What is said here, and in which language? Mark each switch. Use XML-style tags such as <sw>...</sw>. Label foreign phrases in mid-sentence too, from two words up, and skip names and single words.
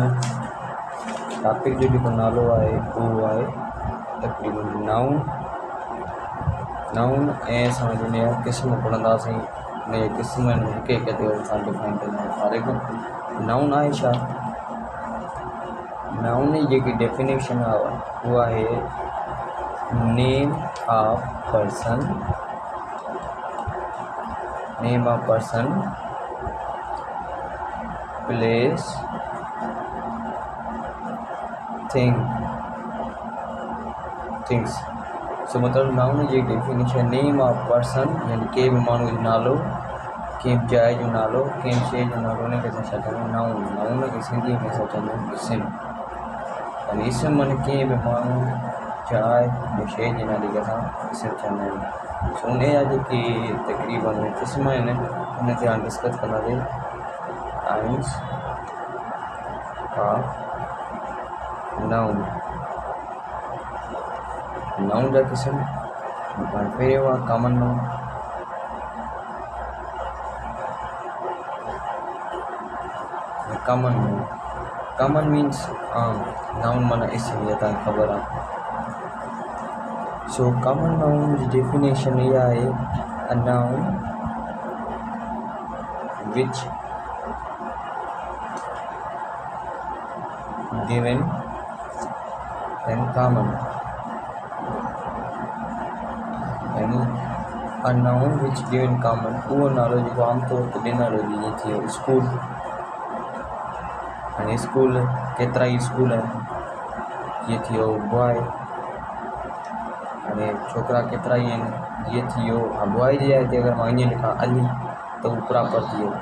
<sd>टॉपिक जो जेको नालो आहे उहो आहे तक़रीबन नाउन ऐं असां हुन जा क़िस्म पढ़ंदासीं। हुन जे क़िस्मनि में हिकु हिकु ते असां डिफाइन कंदासीं।</sd> <en>for example</en> <sd>नाउन आहे छा? नाउन जी जेकी डेफिनेशन आहे उहा आहे</sd> <en>name of person, place, things.</en> <sd>सो मतिलबु नाउन जी डेफिनेशन</sd> <en>name of person</en> <sd>यानी कंहिं बि माण्हू जो नालो, कंहिं बि जाइ जो नालो, कंहिं शइ जो नालो, हुनखे असां छा चवंदा आहियूं? नाउन खे सिंधीअ में असां चवंदा आहियूं इस्म। यानी इस्म माने कंहिं बि माण्हू, जाइ या शइ जे नाले खे असां इस्म चवंदा आहियूं। सो उन जा जेके तक़रीबन क़िस्म आहिनि उन ते हाणे डिस्कस कंदासीं।</sd> <en>times of noun</en> <sd>जा क़िस्म। पहिरियों आहे</sd> <en>common noun. common means</en> <sd>आम। नाउन माना इस्म, या तव्हांखे ख़बर आहे। सो</sd> <en>common noun</en> <sd>जी डेफिनेशन इहा आहे</sd> <en>a noun which given in common,</en> <sd>यानी</sd> <en>a noun which given common</en> <sd>उहो नालो जेको आमतौर ते ॾिनल हुजे। जीअं थी वियो स्कूल। हाणे स्कूल केतिरा ई स्कूल आहिनि। जीअं थी वियो बॉय, हाणे छोकिरा केतिरा ई आहिनि। जीअं थी वियो बॉय जे जाइ ते अगरि मां ईअं लिखां अली त उहो प्रॉपर थी वियो।</sd>